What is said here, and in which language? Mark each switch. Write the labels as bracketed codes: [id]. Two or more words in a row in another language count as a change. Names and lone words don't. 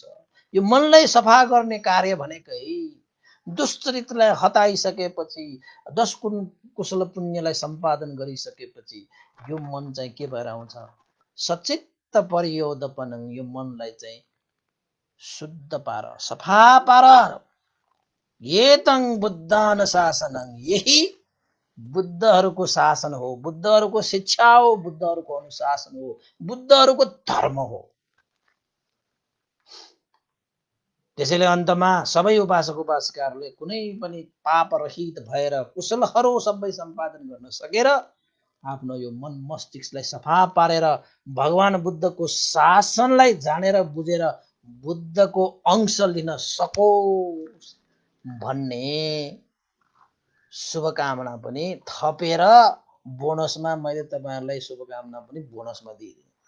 [ne] यो मनलाई सफा गर्ने कार्य भनेकै दुष्चरित्रलाई हटाइसकेपछि 10 कुशल पुण्यलाई सम्पादन गरिसकेपछि यो मन चाहिँ के भएर आउँछ? [pi] सच्चित्त पर्योदपनं, [ne] यो मनलाई चाहिँ शुद्ध पार, सफा पार। [pi] एतं बुद्धान शासनं, [ne] यही बुद्धहरूको शासन हो, बुद्धहरूको शिक्षा हो, बुद्धहरूको अनुशासन हो, बुद्धहरूको धर्म हो। त्यसैले अन्तमा सबै उपासक उपासिकाहरूले कुनै पनि पाप रहित भएर कुशलहरू सबै सम्पादन गर्न सकेर आफ्नो यो मन मस्तिष्कलाई सफा पारेर भगवान बुद्धको शासनलाई जानेर बुझेर बुद्धको अंश लिन सकोस् भन्ने शुभकामना पनि थपेर बोनसमा मैले तपाईहरुलाई शुभकामना पनि बोनसमा दिए।